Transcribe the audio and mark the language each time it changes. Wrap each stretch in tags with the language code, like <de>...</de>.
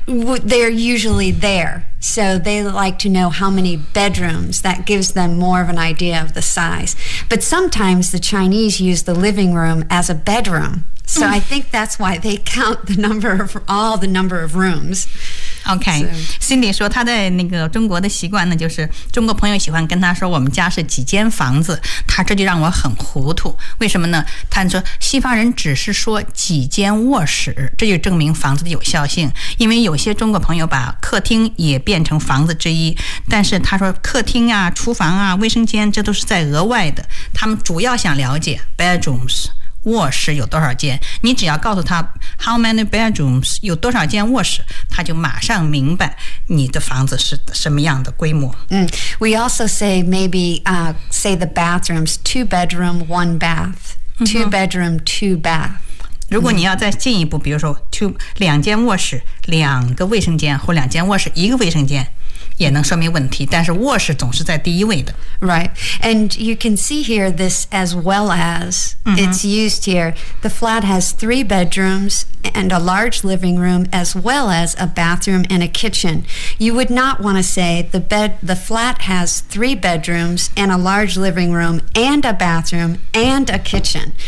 <en>They're usually there. So, they like to know how many bedrooms. That gives them more of an idea of the size. But sometimes the Chinese use the living room as a bedroom. So, I think that's why they count the number of rooms.</en> <zh>OK, Cindy 说他在那个中国的习惯呢，就是中国朋友喜欢跟他说我们家是几间房子，他这就让我很糊涂。为什么呢？他说西方人只是说几间卧室，这就证明房子的有效性。因为有些中国朋友把客厅也变成房子之一，但是他说客厅啊、厨房啊、卫生间这都是在额外的，他们主要想了解 bedrooms。卧室有多少间，你只要告诉他</zh> <en>how many bedrooms</en> <zh>有多少间卧室，他就马上明白你的房子是什么样的规模。</zh> <en>We also say maybe, say the bathrooms, 2-bedroom, 1-bath, 2-bedroom, 2-bath.</en> <zh>如果你要再进一步，比如说 2 卧室、2个卫生间或2卧室、1个卫生间。也能说明问题，但是卧室总是在第一位的。</zh> <en>Right. And you can see here this as well as、mm-hmm. it's used here. The flat has 3 bedrooms and a large living room as well as a bathroom and a kitchen. You would not want to say the flat has 3 bedrooms and a large living room and a bathroom and a kitchen.</en>